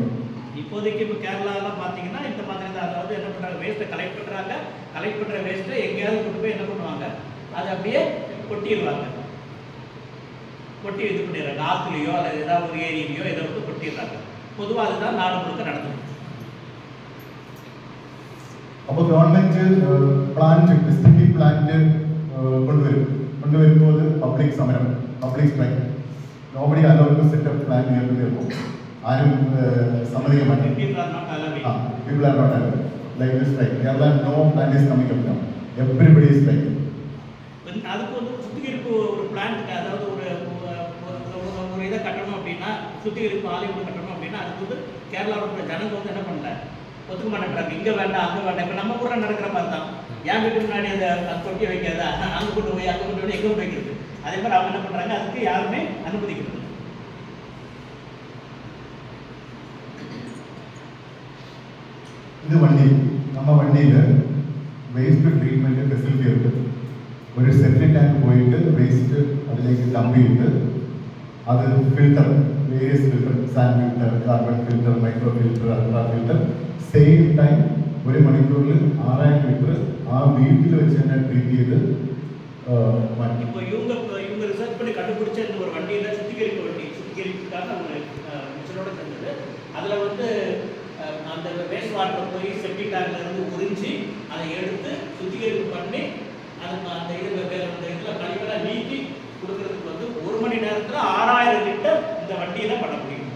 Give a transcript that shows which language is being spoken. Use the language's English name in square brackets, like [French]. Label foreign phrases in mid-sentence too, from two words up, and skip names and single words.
[Tamil] இப்போதைக்கு இப்போ கேரளாலாம் பார்த்தீங்கன்னா இந்த மாதிரி தான். அதாவது என்ன பண்ணுறாங்க, வேஸ்ட்டை கலெக்ட் பண்ணுறாங்க. கலெக்ட் பண்ணுற வேஸ்ட்டை எங்கேயாவது கொண்டு போய் என்ன பண்ணுவாங்க, அதை அப்படியே கொட்டிடுவாங்க. கொட்டி இது பண்ணிடுறாங்க. ஆற்றுலையோ அல்லது ஏதாவது ஒரு ஏரியிலையோ இதை வந்து கொட்டிடுறாங்க. பொதுவாக அதுதான் நாடு முழுக்க நடந்தது. [Malayalam] അപ്പോൾ [English] government plant district plant [Malayalam] കൊണ്ടുവരുമ്പോൾ പബ്ലിക് സമരം, [English] public strike, nobody allowed to set up plan near to their home. [Malayalam] ആരും സമ്മതിക്കാൻ മാറ്റില്ല. [English] People are not allowed. Like this strike. Kerala, no plan is coming up now. Everybody is striking. [Tamil] அதுக்கு வந்து சுத்திகரிப்பு ஒரு பிளான்ட், அதாவது ஒரு இதை கட்டணும் அப்படின்னா, சுத்திகரிப்பு ஆலை ஒன்று கட்டணும் அப்படின்னா அதுக்கு வந்து கேரளாவோட ஜனங்க வந்து என்ன பண்ணல, ஒத்துக்க மாட்டேன்றாங்க. இங்கே வேண்டாம் அங்கே வேண்டாம். இப்போ நம்ம கூட நடக்கிற மாதிரி தான். என் வீட்டு முன்னாடி அதை தொட்டி வைக்காத, அங்கே கொண்டு போய் அங்கே கொண்டு போய் எங்கே கொண்டு வைக்கிறது. அதே மாதிரி அவங்க என்ன பண்ணுறாங்க, அதுக்கு யாருமே அனுமதிக்கிறது. [Malayalam] ഇത് വണ്ടി, നമ്മ വണ്ടിയിൽ [English] waste treatment facility [Malayalam] ഉണ്ട്. ഒരു [English] septic tank [Malayalam] പോയിട്ട് വേസ്റ്റ് അതിലേക്ക് ഡംപ് ചെയ്തിട്ട് അത് [English] filter, various filter, sand filter, carbon filter, micro filter, ultra filter, same time [Malayalam] 1 മണിക്കൂറിൽ 6000 ലിറ്റർ ആ വീട്ടിൽ വെച്ച് തന്നെ ട്രീറ്റ് ചെയ്ത് മാറ്റി. [Tamil] இப்போ இவங்க ரிசர்ச் பண்ணி கண்டுபிடிச்ச இந்த ஒரு வண்டியில் சுத்திகரிப்புக்காக ஒரு மிஷனோட செஞ்சது. அதில் வந்து அந்த [English] waste water [Tamil] போய் செப்டிக் டேங்க்ல இருந்து உறிஞ்சி அதை எடுத்து சுத்திகரிப்பு பண்ணி அந்த இதில் கழிவெல்லாம் நீக்கி கொடுக்கறதுக்கு வந்து 1 மணி நேரத்தில் 6000 லிட்டர் இந்த வண்டியில் பண்ண முடியும்.